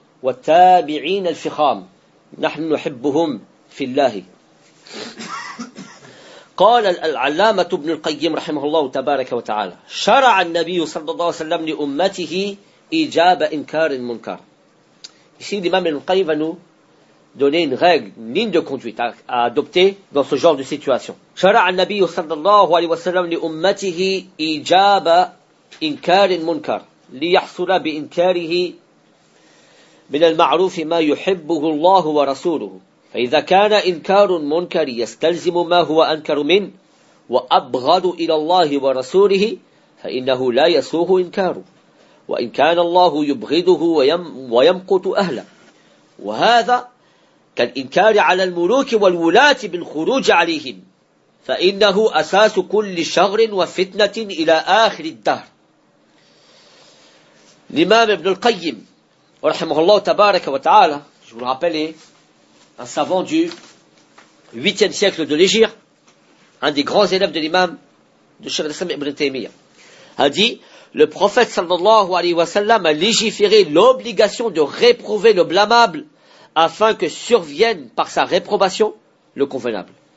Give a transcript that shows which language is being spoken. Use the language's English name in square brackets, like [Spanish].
[Arabic] والتابعين الفخام نحن نحبهم في الله. قال العلامة ابن القيم رحمه الله تبارك وتعالى شرع النبي صلى الله عليه وسلم لأمته إجابة إنكار المنكر. [French] Ici l'imam ibn al-Qayyim va nous donner une règle, une ligne de conduite à adopter dans ce genre de situation. [Arabic] شرع النبي صلى الله عليه وسلم لأمته إجابة إنكار المنكر ليحصل بإنكاره من المعروف ما يحبه الله ورسوله فإذا كان إنكار منكر يستلزم ما هو أنكر منه وأبغض إلى الله ورسوله فإنه لا يسوغ إنكاره وإن كان الله يبغضه ويمقت أهله وهذا كالإنكار على الملوك والولاة بالخروج عليهم فإنه أساس كل شر وفتنة إلى آخر الدهر. [French] الإمام ابن القيم [Arabic] Rahimahullah tabaraka wa ta'ala, [French] je vous le rappelle, est un savant du 8e siècle de l'Égypte, un des grands élèves de l'imam de Cheikh al-Islam ibn Taymiyyah, a dit, le prophète [Arabic] sallallahu alayhi wa sallam [French] a légiféré l'obligation de réprouver le blâmable afin que survienne par sa réprobation le convenable.